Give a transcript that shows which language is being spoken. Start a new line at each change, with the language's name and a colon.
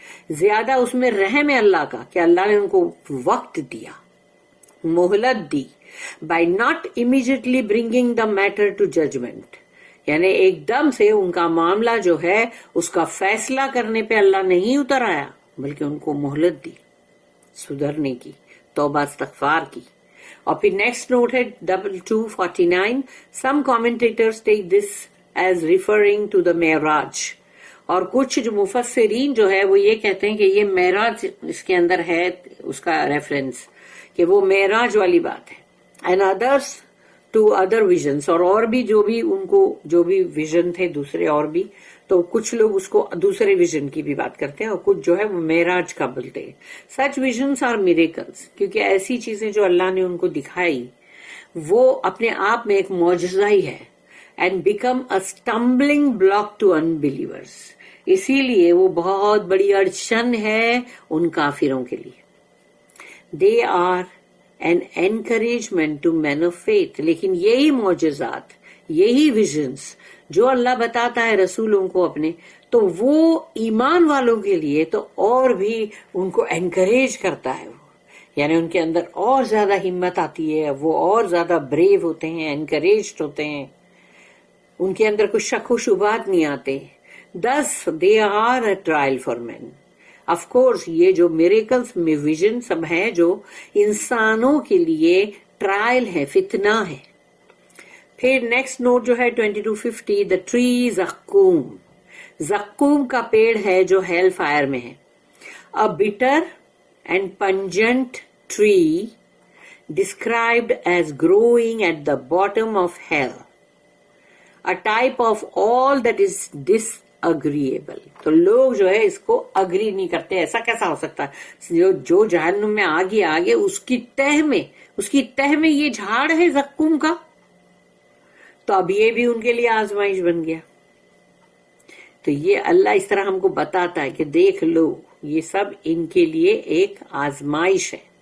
Urdu: زیادہ اس میں رحم ہے اللہ کا کہ اللہ نے ان کو وقت دیا، مہلت دی،
English: by not immediately bringing the matter to judgment.
Urdu: یعنی ایک دم سے ان کا معاملہ جو ہے اس کا فیصلہ کرنے پہ اللہ نہیں اتر آیا، بلکہ ان کو مہلت دی سدھرنے کی، توبہ استغفار کی. اور پھر نیکسٹ نوٹ ہے 2249.
English: Some commentators take this as referring to the معراج.
Urdu: اور کچھ جو مفسرین جو ہے وہ یہ کہتے ہیں کہ یہ معراج اس کے اندر ہے، اس کا ریفرنس کہ وہ معراج والی بات ہے.
English: And others to other visions.
Urdu: اور بھی جو بھی ان کو جو بھی ویژن تھے دوسرے، اور بھی تو کچھ لوگ اس کو دوسرے ویژن کی بھی بات کرتے ہیں، اور کچھ جو ہے وہ معراج کا بولتے ہیں.
English: Such visions are miracles.
Urdu: کیونکہ ایسی چیزیں جو اللہ نے ان کو دکھائی وہ اپنے آپ میں ایک معجزہ ہی ہے.
English: And become a stumbling block to unbelievers.
Urdu: اسی لیے وہ بہت بڑی اڑچن ہے ان کافروں کے لیے.
English: They are an encouragement to men of faith.
Urdu: لیکن یہی معجزات، یہی ویژنز جو اللہ بتاتا ہے رسولوں کو اپنے، تو وہ ایمان والوں کے لیے تو اور بھی ان کو انکریج کرتا ہے. یعنی ان کے اندر اور زیادہ ہمت آتی ہے، وہ اور زیادہ بریو ہوتے ہیں، انکریجڈ ہوتے ہیں، ان کے اندر کچھ شک و شبہات نہیں آتے.
English: Thus they are a trial for men.
Urdu: Of course یہ جو میریکلز میں ویژن سب ہیں جو انسانوں کے لیے ٹرائل ہے، فتنہ ہے. پھر نیکسٹ نوٹ جو ہے 2250. The tree زقوم. زقوم کا پیڑ ہے جو ہیل فائر میں ہے.
English: A bitter and pungent tree described as growing at the bottom of hell. A type of all that is disagreeable.
Urdu: تو لوگ جو ہے اس کو اگری نہیں کرتے. ایسا کیسا ہو سکتا ہے؟ جو جہنم میں آگے اس کی تہ میں یہ جھاڑ ہے زقوم کا. تو اب یہ بھی ان کے لیے آزمائش بن گیا. تو یہ اللہ اس طرح ہم کو بتاتا ہے کہ دیکھ لو یہ سب ان کے لیے ایک آزمائش ہے.